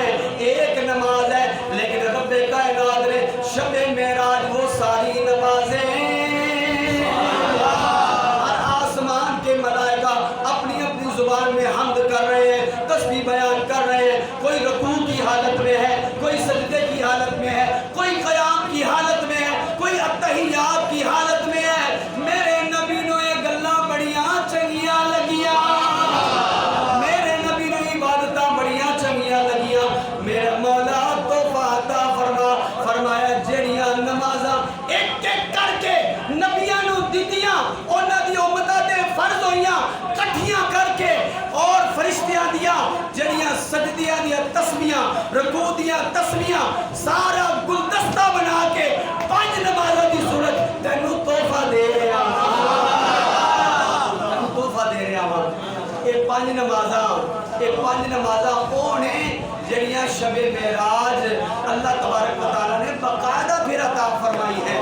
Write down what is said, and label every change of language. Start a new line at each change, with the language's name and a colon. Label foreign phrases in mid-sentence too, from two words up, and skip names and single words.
Urdu: ایک نماز ہے، لیکن رب کائنات نے شب معراج وہ ساری نمازیں، اور آسمان کے ملائکہ اپنی اپنی زبان میں حمد کر رہے ہیں، تسبیح بیان کر رہے ہیں. کوئی رکوع کی حالت میں ہے، کوئی سجدے کی حالت میں ہے، کوئی قیام کی حالت میں ہے، کوئی اتحیات کی حالت میں ہے.
Punjabi: میرے نبی نو یہ گلاں بڑیاں چنگیاں لگیاں، میرے نبی نو عبادتاں بڑیاں چنگیاں لگیاں. میرا مولا تحفہ عطا فرمایا جڑیاں نمازاں ایک ایک کر کے نبیاں نو دتیاں، انہاں دی امتاں تے فرض ہوئیاں کٹھیاں کر کے، اور فرشتیاں دیا جڑیاں سجدیاں دیا تسبیحاں، رکوع دیا تسبیحاں، سارا گلدستہ بنا کے 5 نمازاں دی صورت تینوں تحفہ دے رہا ہاں. تحفہ دے رہا ہاں. یہ 5 نمازاں وہ نے جڑیاں شب معراج اللہ تبارک و تعالیٰ نے باقاعدہ پھر عطا فرمائی ہے.